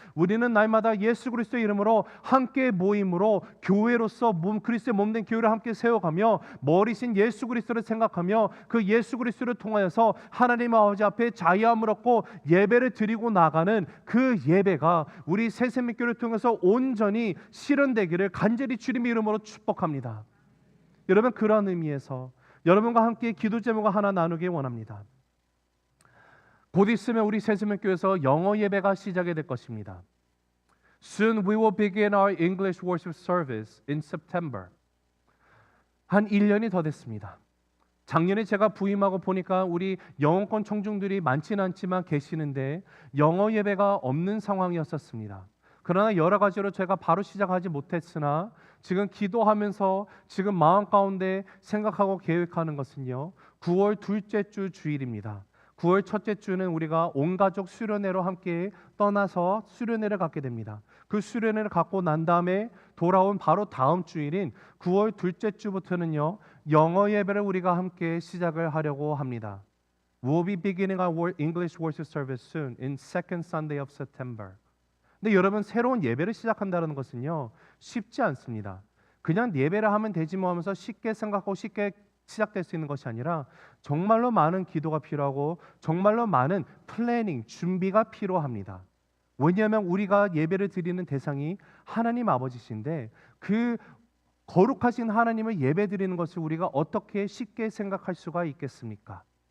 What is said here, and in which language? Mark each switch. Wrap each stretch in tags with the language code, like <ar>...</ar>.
<ko>우리는 날마다 예수 그리스도의 이름으로 함께 모임으로 교회로서 그리스도의 몸된 교회를 함께 세워가며 머리신 예수 그리스도를 생각하며 그 예수 그리스도를 통하여서 하나님 아버지 앞에 자유함을 얻고 예배를 드리고 나가는 그 예배가 우리 새생명교회를 통해서 온전히 실현되기를 간절히 주님의 이름으로 축복합니다. 여러분, 그런 의미에서 여러분과 함께 기도 제목을 하나 나누기 원합니다. 곧 있으면 우리 새생명교회에서 영어 예배가 시작이 될 것입니다.</ko> <en>Soon we will begin our English worship service in September.</en> <ko>한 1년이 더 됐습니다. 작년에 제가 부임하고 보니까 우리 영어권 청중들이 많지는 않지만 계시는데 영어 예배가 없는 상황이었었습니다. 그러나 여러 가지로 제가 바로 시작하지 못했으나 지금 기도하면서 지금 마음 가운데 생각하고 계획하는 것은요, 9월 둘째 주 주일입니다. 9월 첫째 주는 우리가 온 가족 수련회로 함께 떠나서 수련회를 갖게 됩니다. 그 수련회를 갖고 난 다음에 돌아온 바로 다음 주일인 9월 둘째 주부터는요, 영어 예배를 우리가 함께 시작을 하려고 합니다.</ko> <en>We'll be beginning our English worship service soon in second Sunday of September.</en> <ko>근데 여러분, 새로운 예배를 시작한다는 것은요, 쉽지 않습니다. 그냥 예배를 하면 되지 뭐 하면서 쉽게 생각하고 쉽게 시작될 수 있는 것이 아니라 정말로 많은 기도가 필요하고 정말로 많은 플래닝, 준비가 필요합니다. 왜냐하면 우리가 예배를 드리는 대상이 하나님 아버지신데 그 거룩하신 하나님을 예배 드리는 것을 우리가 어떻게 쉽게 생각할 수가 있겠습니까?</ko>